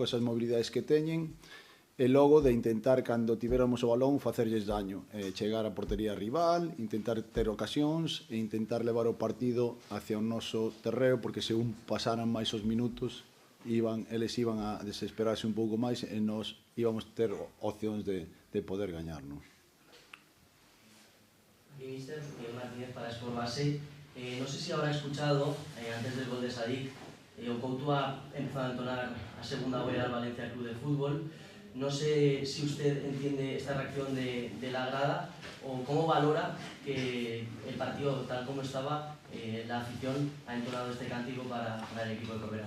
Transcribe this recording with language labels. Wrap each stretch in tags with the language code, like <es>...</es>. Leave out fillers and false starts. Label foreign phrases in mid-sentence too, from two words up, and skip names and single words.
<gl>Cosas mobilidades que teñen, e logo de intentar, cando tiveramos o balón, facerlles daño, chegar a portería rival, intentar ter ocasións e intentar levar o partido hacia o noso terreo, porque según pasaran máis os minutos, eles</gl> <es>iban a desesperarse</es> <gl>un pouco máis e nos íbamos ter opcións de poder gañar, non?</gl> <es>Mister, Miguel Martínez para Sport Base. No sé si habrá escuchado, antes del gol de Sadik, o Couto ha empezado a entonar a segunda vuelta al Valencia Club de Fútbol. No sé si usted entiende esta reacción de la grada o cómo valora que el partido, tal como estaba, la afición ha entonado este cántico para el equipo de Corberán.</es>